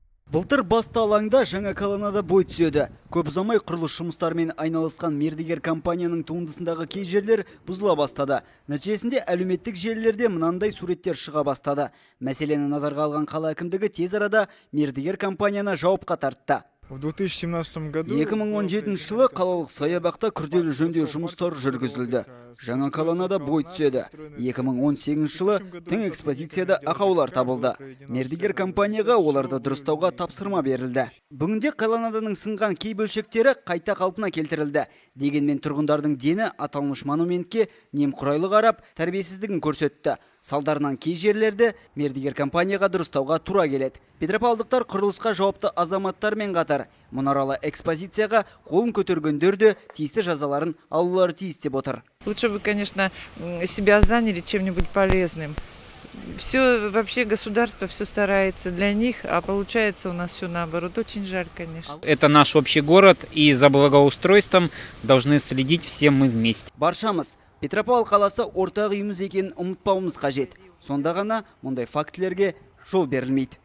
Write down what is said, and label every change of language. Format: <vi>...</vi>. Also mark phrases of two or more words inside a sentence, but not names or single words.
<kk>Былтыр басты алаңда жаңа колоннада бой түседі. Көп ұзамай құрылыс жұмыстарымен айналысқан мердігер компанияның туындысындағы кей жерлер бұзыла бастады. Нәтижесінде әлеуметтік желілерде мынандай суреттер шыға бастады. Мәселені назарға алған қала әкімдігі тез арада мердігер компанияны жауапқа тартты.</kk> <ru>В 2017 году</ru> <kk>2017 жылы қалалық саябақта күрделі жөндеу жұмыстары жүргізілді. Жаңа колоннада бой түседі. 2018 жылы тың экспозицияда ақаулар табылды. Мердігер компанияға оларды дұрыстауға тапсырма берілді. Бүгінде колоннаданың сынған кей бөлшектері қайта қалпына келтірілді. Дегенмен тұрғындардың дені аталмыш монументке немқұрайлы қарап, тәрбиесіздігін көрсетті. Салдарынан кей жерлерді мердігер компанияға дұрыстауға тура келеді. Петропавлдықтар құрылысқа жауапты азаматтармен қатар мұнаралы экспозицияға қолын көтергендер де тиісті жазаларын алулары тиіс деп отыр.</kk> <ru>Лучше бы, конечно, себя заняли чем-нибудь полезным. Все, вообще государство все старается для них, а получается у нас все наоборот. Очень жаль, конечно. Это наш общий город, и за благоустройством должны следить все мы вместе.</ru> <kk>Баршамыз Петропавл қаласы ортақ үйіміз екенін ұмытпауымыз қажет. Сонда ғана мұндай фактілерге жол берілмейді.</kk>